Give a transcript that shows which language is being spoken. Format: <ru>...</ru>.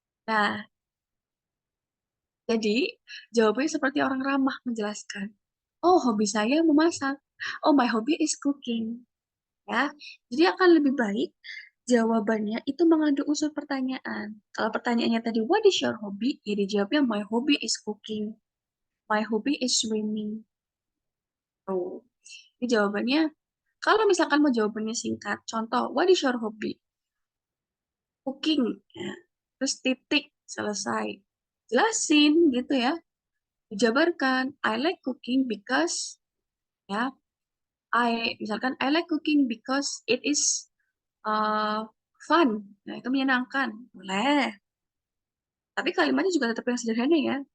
<id>Nah, jadi jawabannya seperti orang ramah menjelaskan. Oh, hobi saya memasak.</id> <en>Oh, my hobby is cooking.</en> <id>Ya, jadi akan lebih baik jawabannya itu mengandung unsur pertanyaan. Kalau pertanyaannya tadi,</id> <en>what is your hobby?</en> <id>Ya dijawabnya,</id> <en>my hobby is cooking. My hobby is swimming.</en> <id>Oh, ini jawabannya, kalau misalkan mau jawabannya singkat, contoh,</id> <en>what is your hobby? Cooking.</en> <id>Ya. Terus titik, selesai. Jelasin gitu ya. Dijabarkan,</id> <en>I like cooking because,</en> <id>ya, misalkan,</id> <en>I like cooking because it is fun.</en> <id>Nah, itu menyenangkan. Boleh. Tapi kalimatnya juga tetap yang sederhana ya.</id>